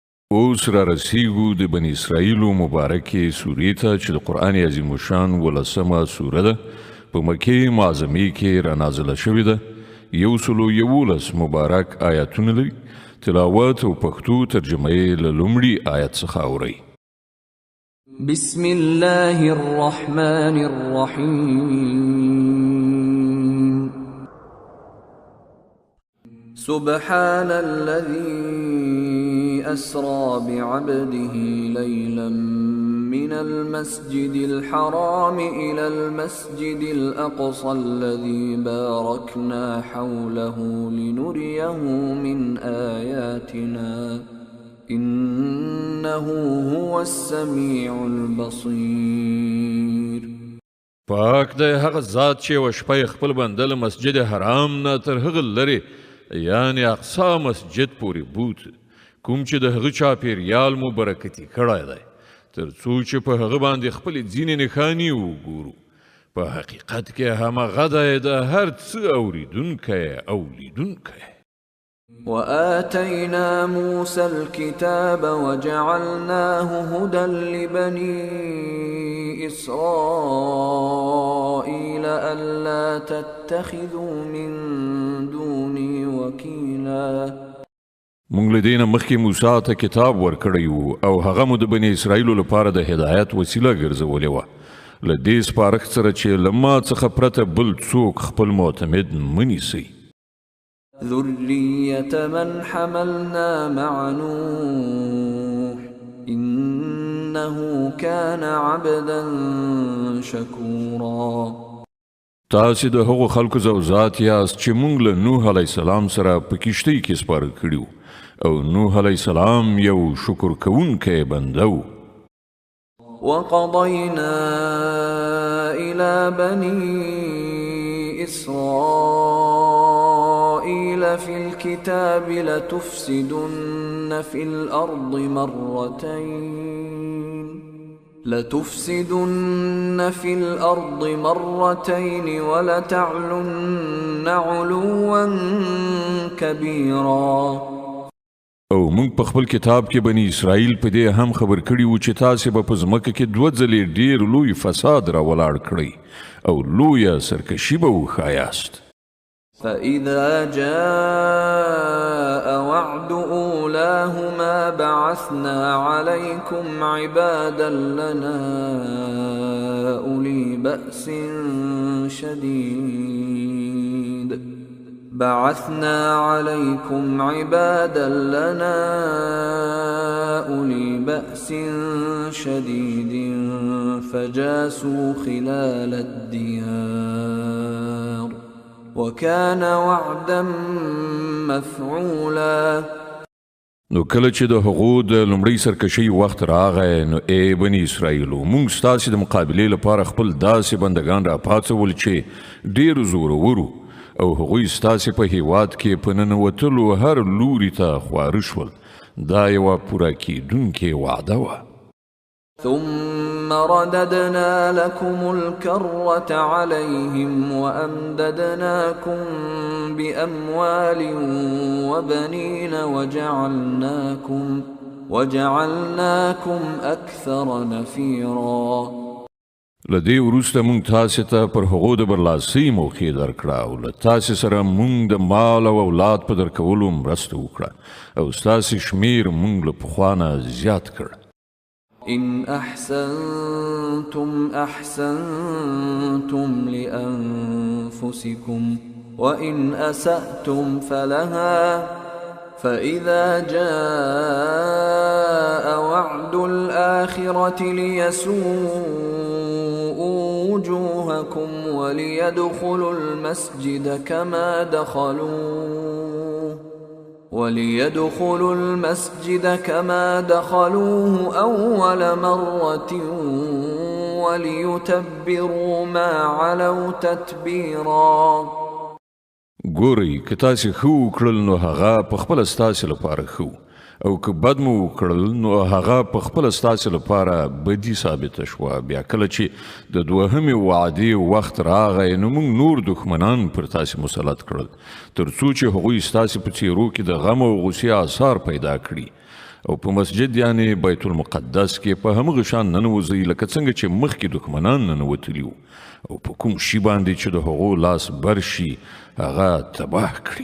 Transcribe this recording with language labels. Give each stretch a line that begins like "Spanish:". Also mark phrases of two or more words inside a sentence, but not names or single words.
Pashto: اوس را رسیږو د بنی اسرائیلو مبارکې سورې ته چې د قرآن عظیم الشان 11مه سوره ده په مکې معظمې کې را نازله شوې ده 111 مبارک آیاتونه لري تلاوت او پښتو ترجمه یې له لومړي آیت څخه اورئ
Arabic: بسم الله الرحمن الرحيم سبحان الذي أسرى بعبده ليلا من المسجد الحرام إلى المسجد الأقصى الذي باركنا حوله لنريه من آياتنا إنه هو السميع البصير
Pashto: پاک د هغه ذات چې و شپه خپل بنده له مسجد حرام نه تر هغه لري یعنی اقصا مسجد پورې بوت کوم چې د هغه چاپیریال مو برکتي کړی دی تر څو چې په هغه باندې خپل ځینې نښانې وګورو په حقیقت کې همغه دی د هر څه اوریدونکی او لیدونکی
Arabic: وآتينا موسى الكتاب وجعلناه هدى لبني إسرائيل ألا تتخذوا من دوني وكيلا
Pashto: مونږ له دې نه مخکې موسی ته کتاب ورکړی و او هغه مو د بني اسرائیلو لپاره د هدایت وسیله ګرځولې وه له دې سپارښت سره چې له ما څخه پرته بل څوک خپل معتمد مه نیسئ
Arabic: ذرية من حملنا مع نوح إنه كان عبدا شكورا
Pashto: تاسې د هغو خلکو زوزات یاست چې مونږ له نوح
Arabic: علیه السلام
Pashto: سره په کښتۍ کې سپاره کړي او نوح
Arabic: علیه السلام
Pashto: یو شکر کوونکی بنده و
Arabic: وقضينا إلى بني إسرائيل في الكتاب لتفسدن في الأرض مرتين ولتعلن علوا كبيرا
Pashto: او مونږ په خپل کتاب کې بني اسرائیل په دې هم خبر کړي و چې تاسې به په ځمکه کې 2 ځلې ډیر لوی فساد را ولاړ کړئ او لویه سرکشي به وښایاست
Arabic: فإذا جاء وعد أولاهما بعثنا عليكم عبادا لنا أولي بأس شديد فجاسوا خلال الديار وكان وعدا مفعولا
Pashto: نو کله چې د هغو د لومړۍ سرکشۍ وخت راغی نو ای بني اسرائیلو مونږ ستاسې د مقابلې لپاره خپل داسې بندگان را پاڅول چې ډېر زورورو او هغوی ستاسې په هیواد کې په ننوتلو هر لوري ته خواره شول دا یوه پوره کیدونکې وعده وه
Arabic: ثم رددنا لكم الكرة عليهم وأمددناكم بأموال وبنين وجعلناكم أكثر نفيرا
Pashto: لدې وروسته مونږ تاسې ته پر هغو د برلاسۍ موقع درکړه او له تاسې سره مونږ د مال او اولاد په درکولو مرسته وکړه او ستاسې شمیر مونږ له پخوا نه زیات کړ
Arabic: إن أحسنتم لأنفسكم وإن أسأتم فلها فإذا جاء وعد الآخرة ليسوءوا وجوهكم وليدخلوا المسجد كما دخلوه أول مرة وليتبروا ما علوا تتبيرا
Pashto: ګورئ که تاسې ښه وکړل نو هغه په خپله ستاسې لپاره ښه او که بد مو وکړل نو هغه په خپله ستاسې لپاره بدي ثابته شوه بیا کله چې د دوهمې وعدې وخت راغی نو موږ نور دښمنان پر تاسې مسلط کړل تر څو چې هغوی ستاسې په څیرو کې د غم او غوسې آثار پیدا کړي او په مسجد یعنی بیت المقدس کې په همغه شان ننوځئ لکه څنګه چې مخکې دښمنان ننوتلي وو او په کوم شي باندې چې د هغو لاس بر شي هغه تباه کړي.